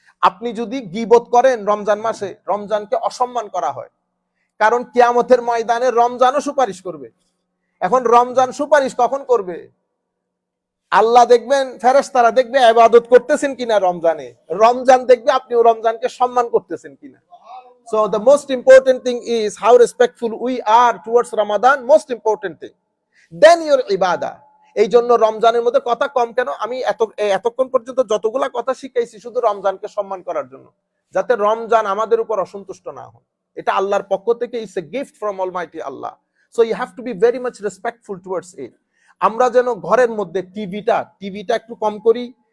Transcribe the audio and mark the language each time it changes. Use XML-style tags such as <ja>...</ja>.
<bn>আপনি যদি গীবত করেন রমজান মাসে, রমজানকে অসম্মান করা হয়, কারণ কিয়ামতের ময়দানে রমজানও সুপারিশ করবে। এখন রমজান সুপারিশ কখন করবে? আল্লাহ দেখবেন, ফেরেশতারা দেখবে ইবাদত করতেছেন কিনা রমজানে, রমজান দেখবে আপনিও রমজানকে সম্মান করতেছেন কিনা।</bn> <en>So the most important thing is how respectful we are towards Ramadan, most important thing. Then your ibadah.</en> <bn>এই জন্য রমজানের মধ্যে কথা কম কেন? আমি এতক্ষণ পর্যন্ত যতগুলা কথা শিখাইছি শুধু রমজানকে সম্মান করার জন্য, যাতে রমজান আমাদের উপর অসন্তুষ্ট না হয়। এটা আল্লাহর পক্ষ থেকে,</bn> <en>It's a gift from almighty Allah. So you have to be very much respectful towards it.</en> <bn>আমরা যেন ঘরের মধ্যে টিভিটা একটু কম করি।</bn>